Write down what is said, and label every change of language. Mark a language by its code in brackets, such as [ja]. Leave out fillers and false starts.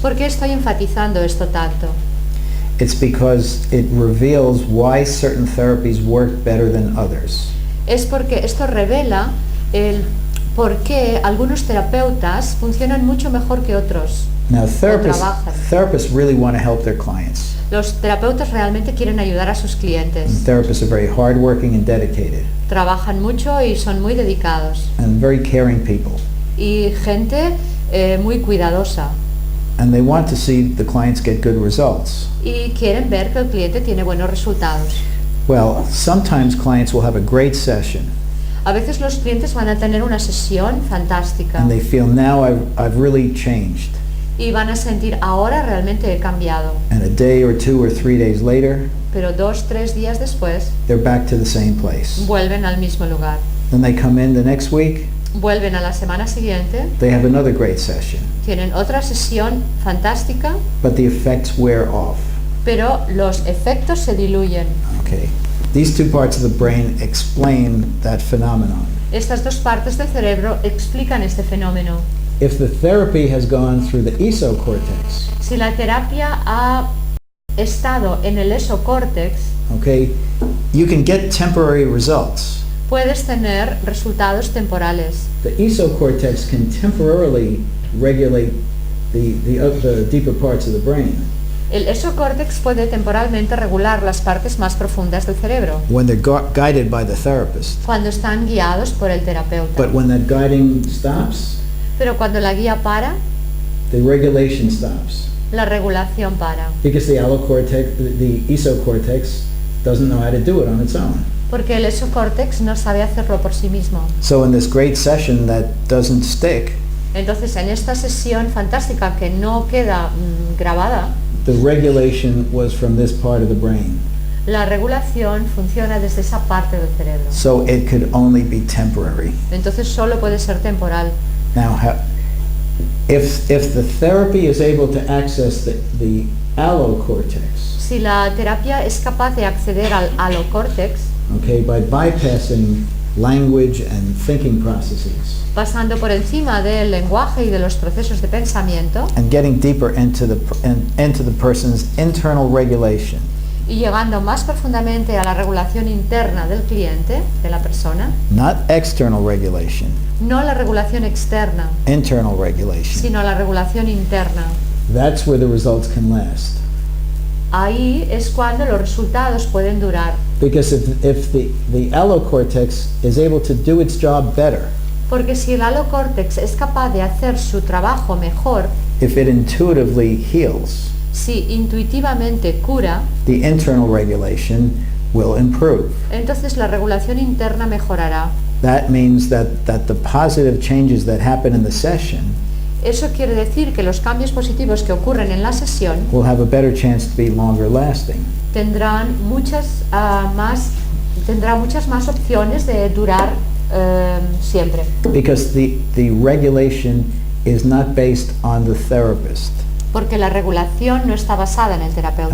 [es] ¿Por qué estoy enfatizando esto tanto? [en] It's because it reveals why certain therapies work better than others. [es] Es porque esto revela el por qué algunos terapeutas funcionan mucho mejor que otros. [en] Now, [es] trabajan. [en] therapists really want to help their clients. [es] Los terapeutas realmente quieren ayudar a sus clientes. [en] And therapists are very hardworking and dedicated, [es] Trabajan mucho y son muy dedicados. [en] and very caring people. [es] Y gente muy cuidadosa. [en] And they want to see the clients get good results. [es] Y quieren ver que el cliente tiene buenos resultados. [en] Well, sometimes clients will have a great session, [es] A veces los clientes van a tener una sesión fantástica [en] and they feel, now I've really changed. [es] y van a sentir, ahora realmente he cambiado. [en] And a day or 2 or 3 days later, [es] Pero 2, 3 días después [en] they're back to the same place. [es] vuelven al mismo lugar. [en] Then they come in the next week, [es] Vuelven a la semana siguiente, [en] they have another great session, [es] tienen otra sesión fantástica, [en] but the effects wear off. [es] pero los efectos se diluyen. [en] Okay. These two parts of the brain explain that phenomenon. [es] Estas dos partes del cerebro explican este fenómeno. [en] If the therapy has gone through the esocortex, [es] Si la terapia ha estado en el esocórtex, [en] okay, you can get temporary results. [es] puedes tener resultados temporales. [en] The esocortex can temporarily regulate the deeper parts of the brain [es] El esocórtex puede temporalmente regular las partes más profundas del cerebro [en] when they're guided by the therapist. [es] cuando están guiados por el terapeuta. [en] But when that guiding stops, [es] Pero cuando la guía para, [en] the regulation stops. [es] la regulación para. [en] Because the esocortex doesn't know how to do it on its own. [es] Porque el esocórtex no sabe hacerlo por sí mismo. [en] So in this great session that doesn't stick, [es] Entonces, en esta sesión fantástica que no queda grabada, [en] the regulation was from this part of the brain. [es] la regulación funciona desde esa parte del cerebro. [en] So it could only be temporary. [es] Entonces, solo puede ser temporal. [en] Now, if the therapy is able to access the allocortex, [es] Si la terapia es capaz de acceder al alocórtex, [en] okay, by bypassing language and thinking processes [es] pasando por encima del lenguaje y de los procesos de pensamiento [en] and getting deeper into the person's internal regulation, [es] y llegando más profundamente a la regulación interna del cliente, de la persona, [en] not external regulation, [es] no la regulación externa, [en] internal regulation, [es] sino la regulación interna. [en] that's where the results can last. [es] Ahí es cuando los resultados pueden durar, [en] Because if the allocortex is able to do its job better, [es] porque si el alocórtex es capaz de hacer su trabajo mejor, [en] if it intuitively heals, [es] si intuitivamente cura, [en] the internal regulation will improve. [es] entonces la regulación interna mejorará. [en] That means that the positive changes that happen in the session [es] Eso quiere decir que los cambios positivos que ocurren en la sesión [en] will have a better chance to be longer lasting. [es] tendrán muchas más opciones de durar siempre. [en] Because the regulation is not based on the therapist. [es] Porque la regulación no está basada en el terapeuta.